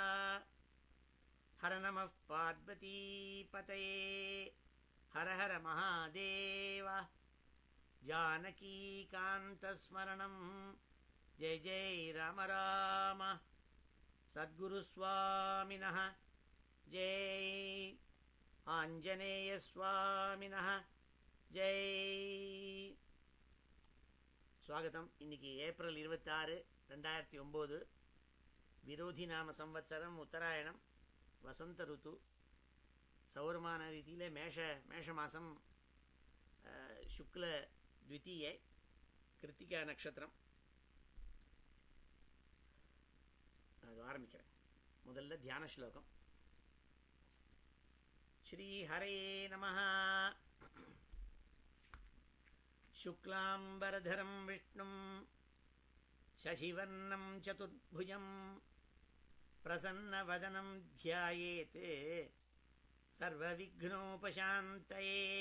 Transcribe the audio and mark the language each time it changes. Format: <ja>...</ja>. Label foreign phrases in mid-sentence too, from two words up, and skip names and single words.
<sa>हर नमः पार्वतीपतये हर हर महादेव। जानकीकान्तस्मरणं जय जय राम राम। सद्गुरुस्वामिनः जय, आञ्जनेयस्वामिनः जय। स्वागतम। इन्नैक्कु ஏப்ரல் 26 2009 विरोधी नाम संवत्सरम उत्तरायणम वसंत ऋतु सौरमान</sa> <ta>ரீதியில் மேஷ மாதம்</ta> <sa>शुक्ल द्वितीये कृत्तिका नक्षत्रम।</sa> <ta>அது ஆரம்பிக்கிறேன். முதல்ல தியான ஸ்லோகம்.</ta> <sa>श्री हरे नमः। शुक्लांबरधरं विष्णुं शशिवर्णं चतुर्भुजं प्रसन्नवदनं ध्यायेत् सर्वविघ्नोपशान्तये।</sa>